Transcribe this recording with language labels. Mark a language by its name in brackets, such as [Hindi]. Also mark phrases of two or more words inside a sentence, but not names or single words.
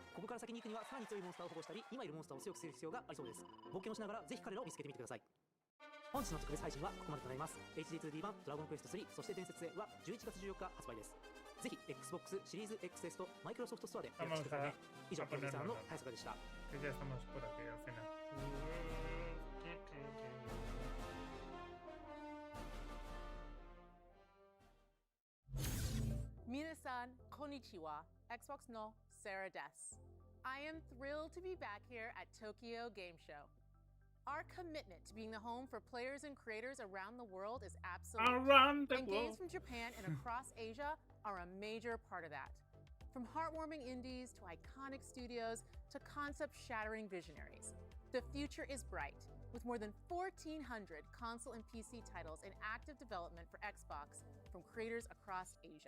[Japanese] ここから先に行くにはさらに強いモンスターを保護したり、今いるモンスターを強くする必要がありそうです。冒険をしながらぜひ彼らを見つけてみてください。本日の特別配信はここまでとなります。 HD2D 版ドラゴンクエスト3そして伝説へは11月14日発売です。ぜひ Xbox シリーズ XS とマイクロソフトストアで予約してくださいね。以上、プロデューサーの早坂でした。 [Spanish] Ya estamos por aquí al final. [Japanese] 皆さん、こんにちは。 Xboxのサラです. [English] I am thrilled to be back here at Tokyo Game Show. Our commitment to being the home for players and creators around the world is absolute. And games from Japan and across Asia are a major part of that. From heartwarming indies to iconic studios to concept-shattering visionaries, the future is bright, with more than 1,400 console and PC titles in active development for Xbox from creators across Asia.